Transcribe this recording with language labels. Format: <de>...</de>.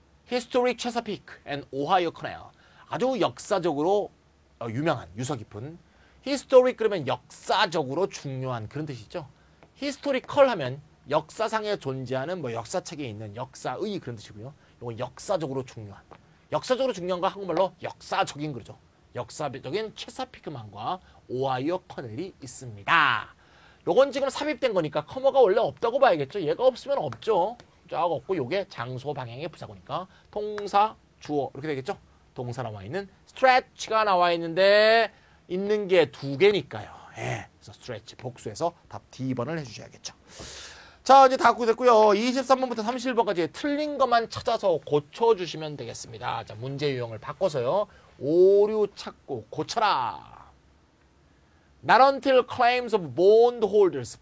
<en>Historic Chesapeake and Ohio Canal.</en> <ko>아주 역사적으로 유명한 유서 깊은 히스토릭 그러면 역사적으로 중요한 그런 뜻이죠. 히스토리컬 하면 역사상에 존재하는 뭐 역사책에 있는 역사의 그런 뜻이고요. 이건 역사적으로 중요한. 역사적으로 중요한 거 한국말로 역사적인 거죠. 역사적인 체사피크만과 오하이오 커넬이 있습니다. 요건 지금 삽입된 거니까 커머가 원래 없다고 봐야겠죠. 얘가 없으면 없죠. 쫙 없고 요게 장소 방향의 부사구니까 동사 주어 이렇게 되겠죠. 동사 나와 있는 stretch가 나와 있는데 있는 게 두 개니까요. 예. 그래서 stretch 복수해서 답 D번을 해주셔야겠죠. 자, 이제 다 됐고요. 23번부터 31번까지 틀린 것만 찾아서 고쳐주시면 되겠습니다. 자, 문제 유형을 바꿔서요. 오류 찾고 고쳐라.</ko> <en>Not until claims of bondholders.</en>